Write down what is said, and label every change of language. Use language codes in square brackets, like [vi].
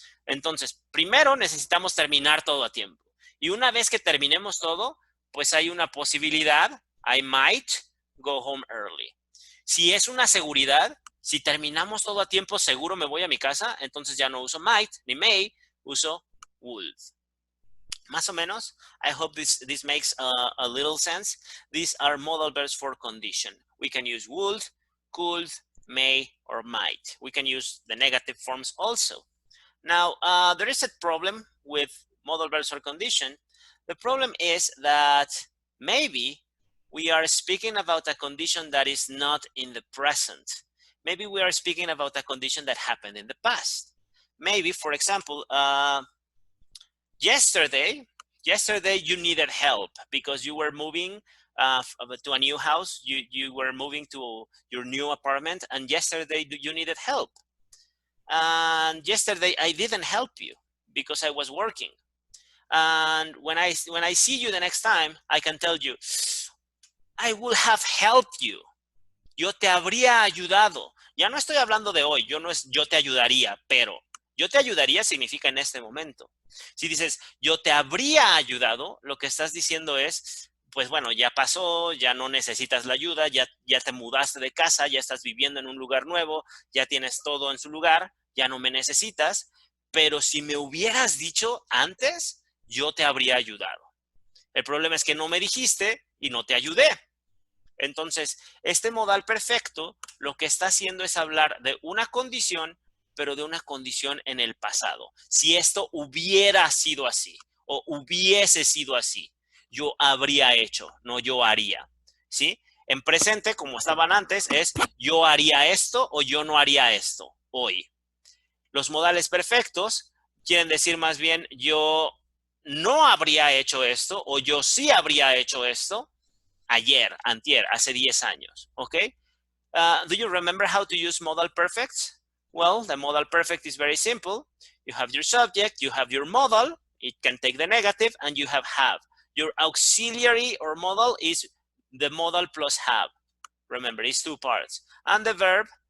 [es] Entonces, primero necesitamos terminar todo a tiempo. Y una vez que terminemos todo, pues hay una posibilidad, [en] I might go home early. [es] Si es una seguridad, si terminamos todo a tiempo, seguro me voy a mi casa, entonces ya no uso might ni may, uso would. Más o menos, [en] I hope this makes a little sense. These are modal verbs for condition. We can use would, could, may, or might. We can use the negative forms also. Now, there is a problem with modal verbs for condition. The problem is that maybe we are speaking about a condition that is not in the present. Maybe we are speaking about a condition that happened in the past. Maybe, for example, yesterday you needed help because you were moving to a new house. You were moving to your new apartment, and yesterday you needed help. And yesterday I didn't help you because I was working. And when I see you the next time, I can tell you, I would have helped you. [es] Yo te habría ayudado. Ya no estoy hablando de hoy, yo te ayudaría, pero yo te ayudaría significa en este momento. Si dices, yo te habría ayudado, lo que estás diciendo es, pues bueno, ya pasó, ya no necesitas la ayuda, ya te mudaste de casa, ya estás viviendo en un lugar nuevo, ya tienes todo en su lugar, ya no me necesitas, pero si me hubieras dicho antes, yo te habría ayudado. El problema es que no me dijiste y no te ayudé. Entonces, este modal perfecto lo que está haciendo es hablar de una condición, pero de una condición en el pasado. Si esto hubiera sido así o hubiese sido así, yo habría hecho, no yo haría, ¿sí? En presente, como estaban antes, es yo haría esto o yo no haría esto hoy. Los modales perfectos quieren decir más bien yo no habría hecho esto o yo sí habría hecho esto ayer, antier, hace 10 años, ¿ok? [en] Do you remember how to use modal perfect? Well, the modal perfect is very simple. You have your subject, you have your modal, it can take the negative, and you have. Your auxiliary or modal is the modal plus have. Remember, it's two parts. And the verb